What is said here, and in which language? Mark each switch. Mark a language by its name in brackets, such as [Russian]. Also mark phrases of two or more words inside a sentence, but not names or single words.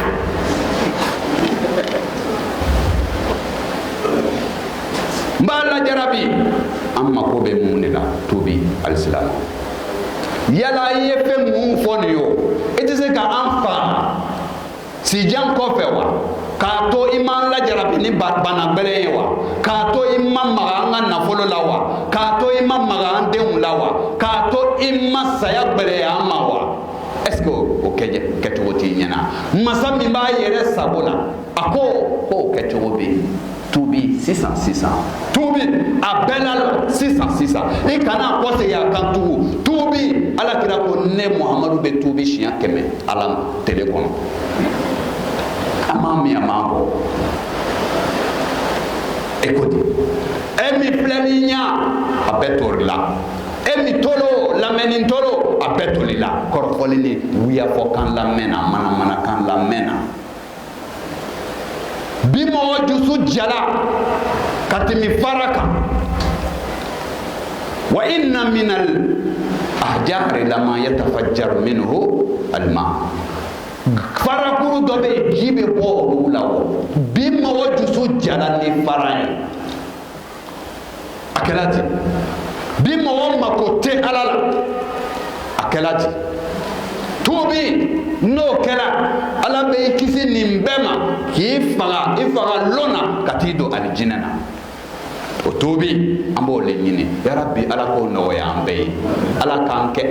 [Bambara] n b'a lajarabi an mako bɛ mun de la tubi alisilamu yala i ye fɛn mun fɔ nin ye o i tɛ se ka an fa sijan kɔfɛ wa k'a to i ma lajarabi ni bana gbɛlɛn ye wa k'a to i ma maga an ka nafolo la wa k'a to i ma maga an denw la wa k'a to i ma saya gbɛlɛya an ma wa [French] est ce que [Bambara] o kɛcogo t'i ɲɛna masa min b'a yɛrɛ sago la a ko k'o kɛcogo bɛ yen tuubi sisan tuubi a bɛɛ la sisan i kana kɔsegin a kan tugun tuubi alakira ko ne muhamadu bɛ tuubi siɲɛ 100 ala ma tele kɔnɔ a m'a min a m'a bɔ écoute e min filɛ nin ɲɛ a bɛɛ tori la e min tolo lamɛnni tolo a bɛɛ toli la kɔrɔfɔli ni wuyafɔ kan lamɛnna manamana kan lamɛnna bi mɔgɔ dusu jala ka tɛmɛ fara kan wa [Arabic] إن من الحجارة لما يتفجر منه الماء [Bambara] farakuru dɔ bɛ yen ji bɛ bɔ olu la o bi mɔgɔ dusu jala ni fara ye a kɛra ten bi mɔgɔ mako tɛ ala la a kɛra ten tuubi n'o kɛra ala bɛ i kisi nin bɛɛ ma k'i faga i faga lɔnna ka t'i don alijinɛ na o tuubi an b'o le ɲini yarabi ala k'o nɔgɔya an bɛɛ ye ala k'an kɛ